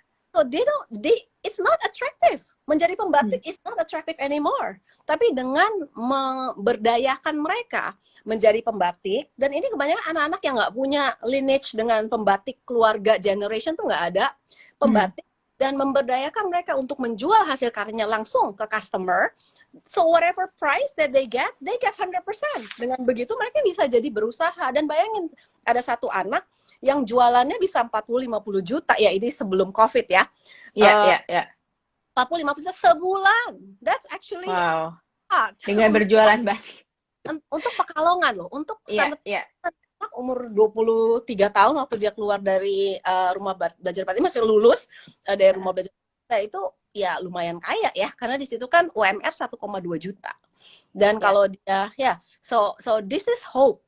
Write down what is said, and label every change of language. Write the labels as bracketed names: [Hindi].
[English] So it's not attractive. [Indonesian] Menjadi pembatik [English] is not attractive anymore. [Indonesian] Tapi dengan memberdayakan mereka menjadi pembatik, dan ini kebanyakan anak-anak yang nggak punya lineage dengan pembatik keluarga generation tuh nggak ada pembatik, dan memberdayakan mereka untuk menjual hasil karyanya langsung ke customer. [English] So whatever price that they get 100%. [Indonesian] Dengan begitu mereka bisa jadi berusaha. Dan bayangin, ada satu anak yang jualannya bisa 40-50 juta, ya ini sebelum COVID ya. 40-50 juta sebulan. [English] That's actually hard. [Indonesian] Dengan berjualan batik. Untuk Pekalongan loh, untuk anak umur 23 tahun waktu dia keluar dari rumah belajar batik, masih lulus dari rumah belajar batik, itu ya lumayan kaya ya, karena di situ kan UMR 1,2 juta. Dan kalau dia [English] so this is hope.